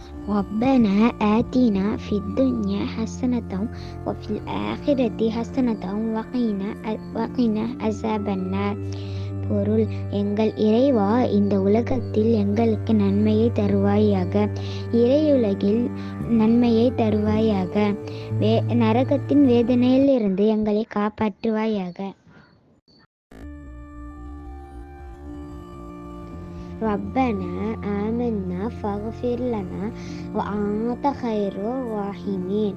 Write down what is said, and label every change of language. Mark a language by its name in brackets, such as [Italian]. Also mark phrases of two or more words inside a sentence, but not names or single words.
[Arabic] ربنا آتنا في الدنيا حسنة وفي الآخرة حسنة وقنا عذاب النار. [Tamil] பொருள்: எங்கள் இறைவா, இந்த உலகத்தில் எங்களுக்கு நன்மையை தருவாயாக, இறையுலகில் நன்மையை தருவாயாக, நரகத்தின் வேதனையிலிருந்து எங்களை காப்பாற்றுவாயாக. [Arabic] ربنا آمنا فاغفر لنا وأنت خير الراحمين.